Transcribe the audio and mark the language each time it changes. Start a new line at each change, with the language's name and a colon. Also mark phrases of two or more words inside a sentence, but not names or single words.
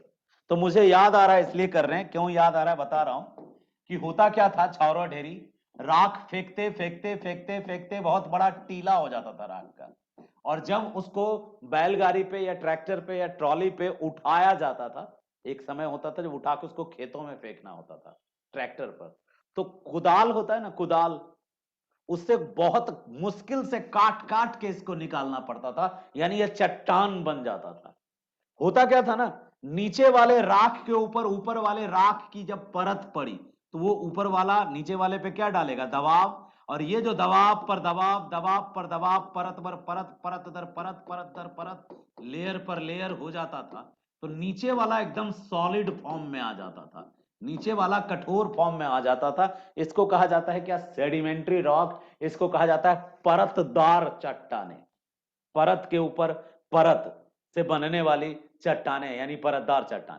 Hindi: तो मुझे याद आ रहा है इसलिए कर रहे हैं। क्यों याद आ रहा है बता रहा हूं कि होता क्या था, छावरो ढेरी राख फेंकते फेंकते फेंकते फेंकते बहुत बड़ा टीला हो जाता था राख का, और जब उसको बैलगाड़ी पे या ट्रैक्टर पे या ट्रॉली पे उठाया जाता था, एक समय होता था जब उठा के उसको खेतों में फेंकना होता था ट्रैक्टर पर, तो कुदाल होता है ना, कुदाल, उससे बहुत मुश्किल से काट काट के इसको निकालना पड़ता था, यानी यह चट्टान बन जाता था। होता क्या था ना, नीचे वाले राख के ऊपर ऊपर वाले राख की जब परत पड़ी, तो वो ऊपर वाला नीचे वाले पे क्या डालेगा, दबाव, और ये जो दबाव पर दबाव, दबाव पर दबाव, परत पर परत, परत दर परत, परत दर परत, लेयर पर लेयर हो जाता था, तो नीचे वाला एकदम
English: solid form
Hindi: में आ जाता था, नीचे वाला कठोर फॉर्म में आ जाता था। इसको कहा जाता है क्या,
English: sedimentary rock.
Hindi: इसको कहा जाता है परतदार चट्टाने, परत के ऊपर परत से बनने वाली चट्टाने, यानी परतदार चट्टाने।